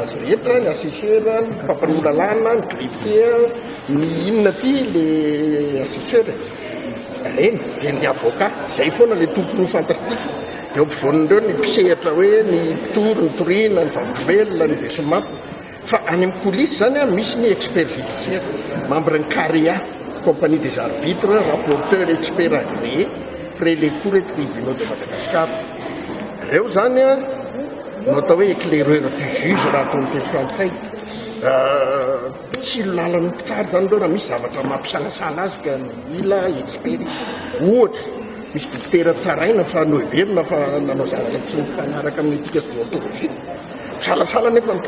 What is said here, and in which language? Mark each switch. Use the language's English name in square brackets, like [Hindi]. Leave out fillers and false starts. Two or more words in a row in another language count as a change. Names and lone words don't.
[Malagasy] azy rehetra ny assesseur ny mpampanolalana ny greffier ny inona ty [French] le assesseur [Malagasy] reny dia ny avocat zay foana le toko roa fantatritsika dia eo ampovoan'ireo ny mpisehatra hoe ny mpitory ny torina ny vavolombelona ny besomapo fa any amin'ny coulisse zany misy ny [French] expert judiciaire membre [Malagasy] ny CAREA [French] compagnie des arbitres rapporteur expert agréé près les cours et tribunaux de Madagascar [Malagasy] reo zany no atao hoe [French] éclaireur du juge [Malagasy] raha atao ny teny frantsay tsy lalan'ny mpitsara zany reo raha misy zavatra mampisalasala azy ka mila expert ohatra misy dokotera tsaraina fa no heverina fa nanao zavatra tsy mifanaraka amin'ny etika sy déontologie salasala nefa ny